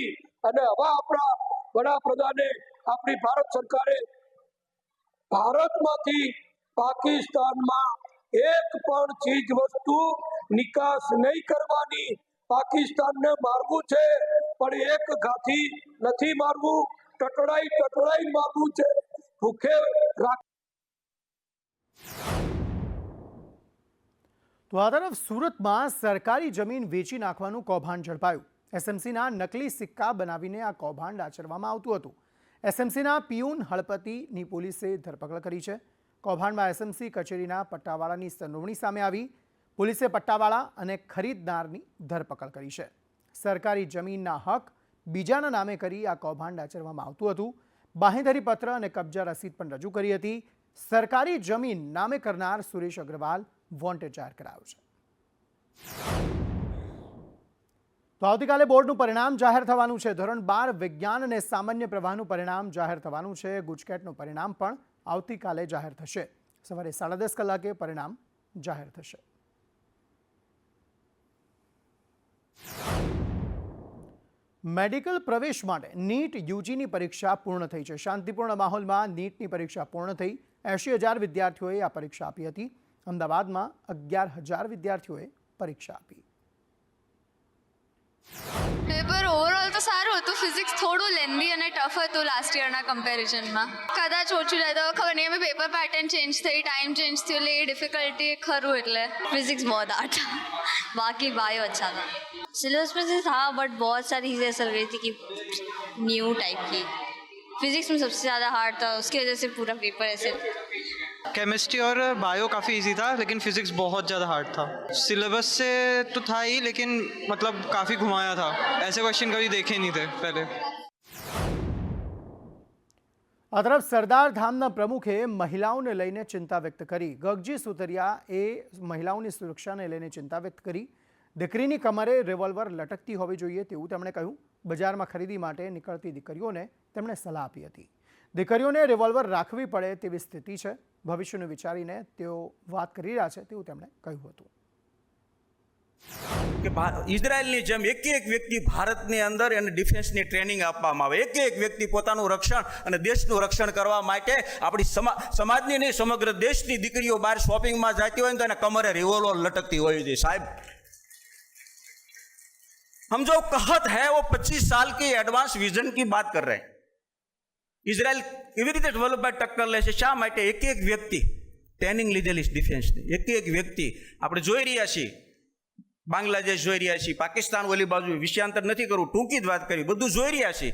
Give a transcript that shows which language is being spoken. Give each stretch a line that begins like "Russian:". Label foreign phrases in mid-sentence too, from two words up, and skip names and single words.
Gujarati: અને હવે આપણા વડાપ્રધાને આપણી ભારત સરકારે ભારતમાંથી પાકિસ્તાન में એક પણ ચીજ વસ્તુ નિકાસ नहीं કરવાની। પાકિસ્તાન ને મારવું છે પણ એક ઘાથી નહીં મારવું, ટટડાઈ મારવું છે। ભૂખે તો આ તરફ સૂરત में સરકારી જમીન વેચી નાખવાનું કૌભાંડ ઝડપાયું। એસએમસીના નકલી સિક્કા બનાવીને આ કૌભાંડ આચરવામાં આવતું હતું। એસએમસીના પિયૂન હળપતિની પોલીસે ધરપકડ કરી છે। કૌભાંડમાં એસએમસી કચેરીના પટ્ટાવાળાની સંડોવણી સામે આવી। પોલીસે પટ્ટાવાળા અને ખરીદનારની ધરપકડ કરી છે। સરકારી જમીનના હક બીજાના નામે કરી આ કૌભાંડ આચરવામાં આવતું હતું। બાંહેધરી પત્ર અને કબ્જા રસીદ પણ રજૂ કરી હતી। સરકારી જમીન નામે કરનાર સુરેશ અગ્રવાલ વોન્ટેડ જાહેર કરાયો છે। તો આવતીકાલે બોર્ડનું પરિણામ જાહેર થવાનું છે। ધોરણ 12 વિજ્ઞાન અને સામાન્ય પ્રવાહનું પરિણામ જાહેર થવાનું છે। ગુજકેટનું પરિણામ પણ આવતીકાલે જાહેર થશે। સવારે 10:30 કલાકે પરિણામ જાહેર થશે। મેડિકલ પ્રવેશ માટે નીટ યુજીની પરીક્ષા પૂર્ણ થઈ છે। શાંતિપૂર્ણ માહોલમાં નીટની પરીક્ષા પૂર્ણ થઈ। 80,000 વિદ્યાર્થીઓએ આ પરીક્ષા આપી હતી। અમદાવાદમાં 11,000 વિદ્યાર્થીઓએ પરીક્ષા આપી।
English: paper overall
Gujarati: તો સારું હતું। ફિઝિક્સ થોડું લેન્ધી અને ટફ હતું
English: last yearના comparisonમાં।
Gujarati: કદાચ ઓછું જાય તો ખબર નહીં। અમે
English: paper pattern change
Gujarati: થઈ,
English: time change
Gujarati: થયું એટલે એ ડિફિકલ્ટી ખરું।
Hindi: એટલે फिजिक्स बहुत हार्ड था, बाकी बायो अच्छा था। सिलेबस में से था बट बहुत सारी चीज़ें ऐसा लग रही थी कि
English: new type
Hindi: की। फिजिक्स में सबसे ज़्यादा हार्ड था, उसकी वजह से पूरा पेपर ऐसे। केमिस्ट्री और बायो काफ़ी इजी था लेकिन फिज़िक्स बहुत ज़्यादा हार्ड था। सिलेबस से तो था ही लेकिन मतलब काफ़ी घुमाया था। ऐसे क्वेश्चन कभी देखे नहीं थे पहले।
Gujarati: આ તરફ સરદાર ધામના પ્રમુખે મહિલાઓને લઈને ચિંતા વ્યક્ત કરી। ગગજી સુતરિયાએ મહિલાઓની સુરક્ષાને લઈને ચિંતા વ્યક્ત કરી। દીકરીની કમરે રિવોલ્વર લટકતી હોવી જોઈએ તેવું તેમણે કહ્યું। બજારમાં ખરીદી માટે નીકળતી દીકરીઓને તેમણે સલાહ આપી હતી। દીકરીઓને રિવોલ્વર રાખવી પડે તેવી સ્થિતિ છે। ભવિષ્યનું વિચારીને તેઓ વાત કરી રહ્યા છે તેવું તેમણે કહ્યું હતું. કે ઇઝરાયલની જેમ એક વ્યક્તિ ભારતની અંદર એને
English: defenceની training
Gujarati: આપવામાં આવે, એક વ્યક્તિ પોતાનું રક્ષણ અને દેશનું રક્ષણ કરવા માટે આપણી સમાજની નહીં સમગ્ર દેશની દીકરીઓ બહાર શોપિંગમાં જતી હોય ને તો એને કમરે રિવોલ્વર લટકતી હોય છે.
Hindi: સાહેબ हम जो कहत है वो 25 साल की
English: advance vision
Hindi: की बात कर रहे हैं.
Gujarati: ઇઝરાયલ કેવી રીતે ડેવલપ બાય ટક્કર લે છે? શા માટે? એક વ્યક્તિ ટ્રેનિંગ લીધેલી ડિફેન્સની, એક વ્યક્તિ આપણે જોઈ રહ્યા છીએ, બાંગ્લાદેશ જોઈ રહ્યા છીએ, પાકિસ્તાન ઓલી બાજુ, વિષયાંતર નથી કરવું, ટૂંકી જ વાત કરી, બધું જોઈ રહ્યા છીએ.